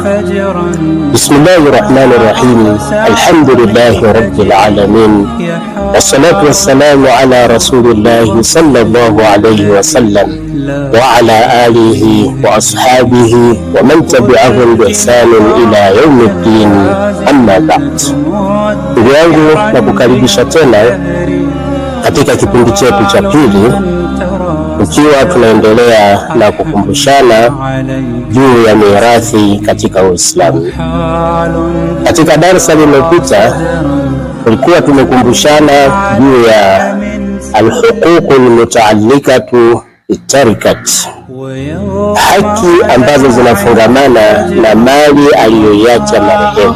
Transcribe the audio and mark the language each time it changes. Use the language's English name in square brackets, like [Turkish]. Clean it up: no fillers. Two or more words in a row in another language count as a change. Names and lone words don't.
[Arabic] بسم الله الرحمن الرحيم. الحمد لله رب العالمين. والصلاة والسلام على رسول الله صلى الله عليه وسلم وعلى آله وأصحابه ومن تبعهم بإحسان إلى يوم الدين، أما بعد. [Swahili] Ndugu yangu, nakukaribisha tena katika kipindi chetu cha pili, ikiwa tunaendelea na kukumbushana juu ya mirathi katika Uislamu. Katika darasa lililopita tulikuwa tumekumbushana juu ya [Arabic] الحقوق المتعلقة بالتركة, [Swahili] haki ambazo zinafungamana na mali aliyoiacha marehemu.